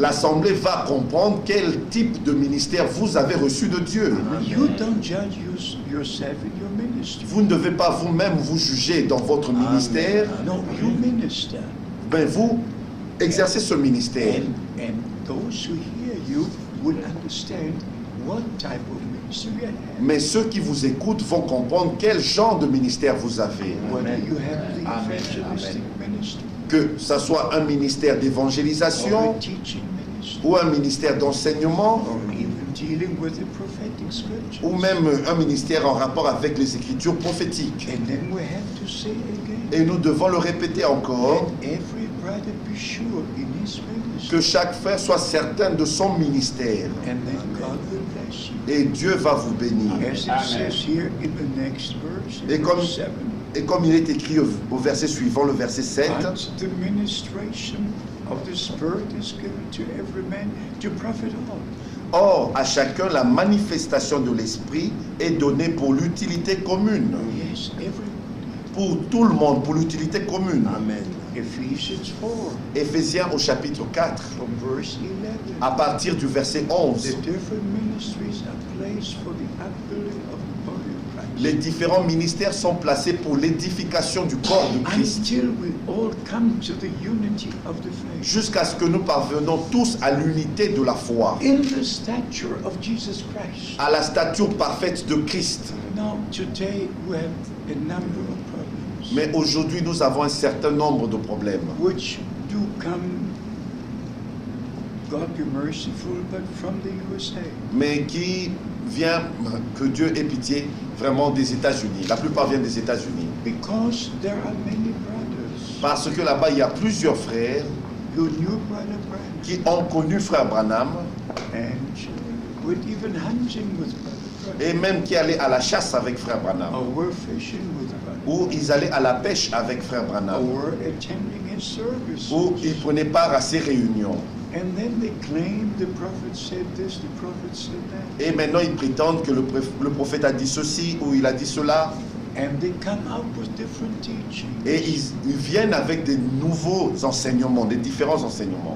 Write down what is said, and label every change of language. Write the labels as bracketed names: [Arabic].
[French] l'Assemblée va comprendre quel type de ministère vous avez reçu de Dieu. [English] You don't judge yourself in your ministry. [French] Vous ne devez pas vous-même vous juger dans votre ministère. [English] No, you minister. [French] Ben vous exercez ce ministère. [English] And those who hear you will understand what type of ministry you have. [French] Mais ceux qui vous écoutent vont comprendre quel genre de ministère vous avez. [English] Whether you have the evangelistic ministry, [French] Que ce soit un ministère [English] or [French] d'évangélisation [English] a teaching ministry, [French] ou un ministère d'enseignement [English] or even dealing with the prophetic scriptures. [French] ou même un ministère en rapport avec les écritures prophétiques. [English] And then we have to say again, [French] Et nous devons le répéter encore, [English] let every brother be sure in his ministry, [French] que chaque frère soit certain de son ministère. [English] and then God will bless you. [French] Et Dieu va vous bénir. [English] As it says here in the next verse, in [French] Et comme, [English] verse 7, [French] et comme il est écrit au verset suivant, le verset 7, [English] but the ministration of the Spirit is given to every man to profit all. [French] or à chacun la manifestation de l'Esprit est donnée pour l'utilité commune. [English] Yes, everybody. [French] Pour tout le monde, pour l'utilité commune. [English] Amen. Ephesians 4, [French] Éphésiens au chapitre 4, [English] from verse 11. [French] à partir du verset 11. [English] The different ministries are placed for the upbuilding of the body of Christ. [French] Les différents ministères sont placés pour l'édification du corps de Christ, [English] Until we all come to the unity of the faith. [French] jusqu'à ce que nous parvenons tous à l'unité de la foi, [English] In the stature of Jesus Christ. [French] à la stature parfaite de Christ. [English] Now, today we have a number of problems [French] Mais aujourd'hui, nous avons un certain nombre de problèmes [English] which do come, God be merciful, but from the USA. [French] mais qui vient, que Dieu ait pitié, vraiment des États-Unis. La plupart viennent des États-Unis. [English] Because there are many brothers [French] Parce que là-bas, il y a plusieurs frères [English] who knew Brother Branham [French] qui ont connu Frère Branham [English] and would even hunting with Brother [French] et Branham, même qui allaient à la chasse avec Frère Branham, [English] or were fishing with Brother, [French] ou ils allaient à la pêche avec Frère [English] or [French] Branham, [English] were attending his services. [French] ou ils prenaient part à ces réunions. [English] And then they claim the prophet said this, the prophet said that. [French] Et maintenant, ils prétendent que le prophète a dit ceci ou il a dit cela. [English] And they come out with different teachings. [French] Et ils viennent avec des nouveaux enseignements, des différents enseignements.